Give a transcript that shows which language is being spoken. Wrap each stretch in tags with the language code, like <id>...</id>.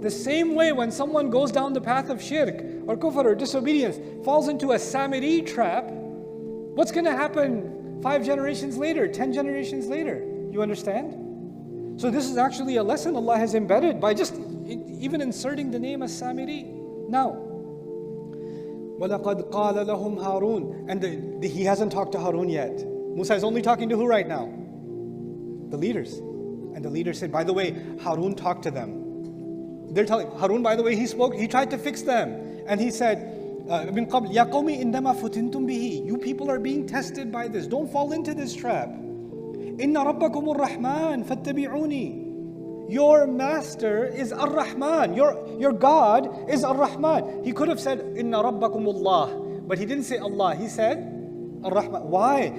<en>The same way when someone goes down the path of shirk or kufr or disobedience, falls into a Samiri trap, what's going to happen 5 generations later, 10 generations later? You understand? So this is actually a lesson Allah has embedded by just even inserting the name as Samiri. Now,</en> <ar>وَلَقَدْ قَالَ لَهُمْ هَارُونَ.</ar> <en>And he hasn't talked to Harun yet. Musa is only talking to who right now? The leaders. And the leaders said, by the way, Harun talked to them. They're telling Harun, by the way, he tried to fix them. And he said,</en> <ar>مِنْ قَبْلِ يَا قَوْمِ إِنَّمَا فُتِنْتُمْ بِهِ.</ar> <en>You people are being tested by this. Don't fall into this trap.</en> <ar>إِنَّ رَبَّكُمُ الرَّحْمَنِ فَاتَّبِعُونِي.</ar> <en>Your master is Ar-Rahman. Your God is Ar-Rahman. He could have said,</en> <ar>Inna Rabbakumullah.</ar> <en>But he didn't say Allah. He said, Ar-Rahman. Why?</en>